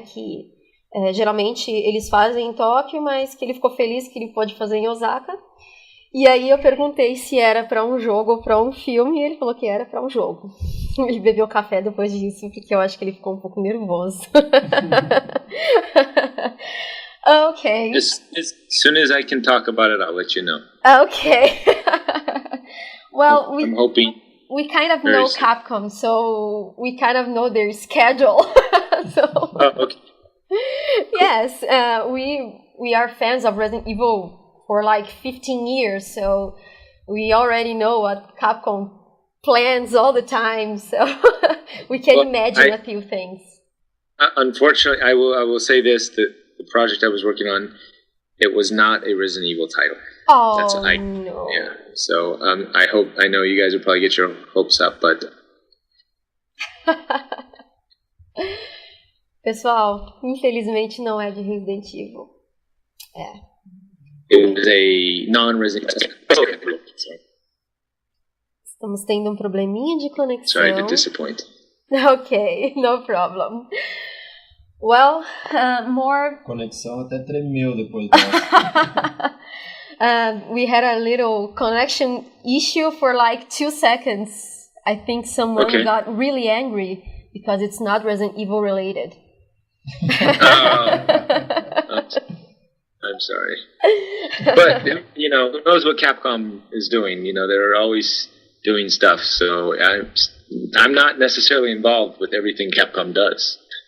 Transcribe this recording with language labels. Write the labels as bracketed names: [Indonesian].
[Portuguese] Que geralmente eles fazem em Tóquio, mas que ele ficou feliz que ele pôde fazer em Osaka. E aí eu perguntei se era para um jogo ou para um filme, e ele falou que era para um jogo. Ele bebeu café depois disso, porque eu acho que ele ficou um pouco nervoso. [English] Okay. As soon as I can talk about it, I'll let you know. Okay. Well, I'm hoping we kind of know soon. Capcom, so we kind of know their schedule. Okay. Yes, we are fans of Resident Evil for like 15 years, so we already know what Capcom plans all the time, so we can imagine a few things. Unfortunately, I will say this, the project I was working on, it was not a Resident Evil title. Oh, no. Yeah, so I know you guys will probably get your hopes up, but... [Portuguese] Pessoal, infelizmente não é de Resident Evil. [English] It was a non-Resident Evil. [Portuguese] Estamos tendo um probleminha de conexão. [English] Sorry to disappoint. Okay, no problem. Well, more... [Portuguese] Conexão até tremeu depois dessa. [English] We had a little connection issue for like 2 seconds. I think someone got really angry because it's not Resident Evil related. I'm sorry. But, who knows what Capcom is doing? They're always doing stuff, so I'm not necessarily involved with everything Capcom does.